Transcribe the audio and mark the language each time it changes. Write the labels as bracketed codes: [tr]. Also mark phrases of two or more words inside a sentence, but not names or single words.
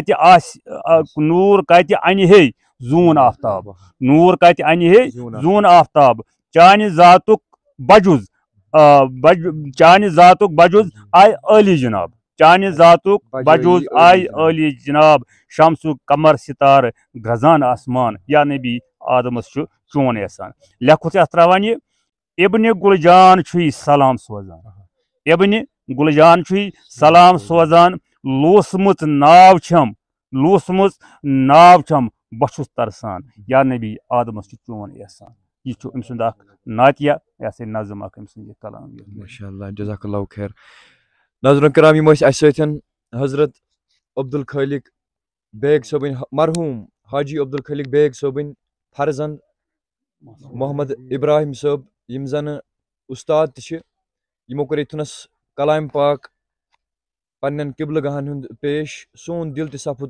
[ks] کتہِ انہِ ہے زوٗن آفتاب نوٗر کتہِ انہِ ہے زوٗن آفتاب چانہِ ذاتُک بجُز آیہِ عٲلی جناب چانہِ ذاتُک بجوز آیہِ عٲلی جناب شمسُک قمر ستارٕ گرزان آسمان یا نبی آدمس چھُ چون احسان لیکھُس یتھ تراوان یہِ ابنِ گُل جان چھُے سلام سوزان ابنِ گُل جان چھُے سلام سوزان لوٗسمٕژ ناو چھم بہٕ چھُس ترسان یا نبی آدمس چھُ چون احسان یہ چھُ أمۍ سُنٛد اکھ نعتیہ یہ ہسا نظم اکھ أمۍ سُنٛد یہِ کلام [ar] ماشاء اللہ جزاک اللہ خیر [ks] ناظرین کرام یِم ٲسۍ اَسہِ سۭتۍ حضرت عبدالخالق بیگ صٲبٕنۍ مرحوٗم حاجی عبدالخالق بیگ صٲبٕنۍ فرزند محمد ابراہیم صٲب یِم زن اُستاد تہِ چھِ یِمو کوٚر ییٚتھنس کلام پاک پننٮ۪ن قبلہٕ گاہن ہُنٛد پیش سون دل تہِ سپُد